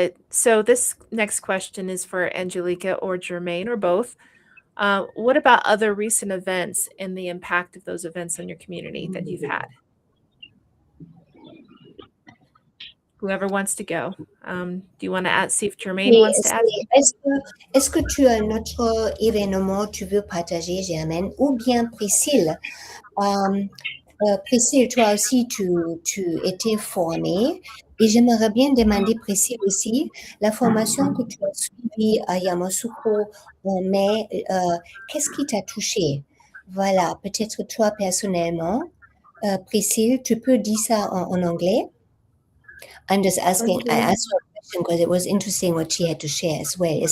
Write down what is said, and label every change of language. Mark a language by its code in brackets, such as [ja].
[en] So this next question is for Angelika or Germaine or both. What about other recent events and the impact of those events on your community that you've had? Whoever wants to go. Do you want to see if Germaine wants to add? [fr] Est-ce que tu as un autre événement tu veux partager, Germaine, ou bien Priscille? Priscille, toi aussi, tu étais formée et j'aimerais bien demander, Priscille aussi, la formation que tu as suivie à Yamoussoukro en mai, qu'est-ce qui t'a touché? Voilà, peut-être toi personnellement. Priscille, tu peux dire ça en anglais? [en] I'm just asking, I asked her a question because it was interesting what she had to share as well.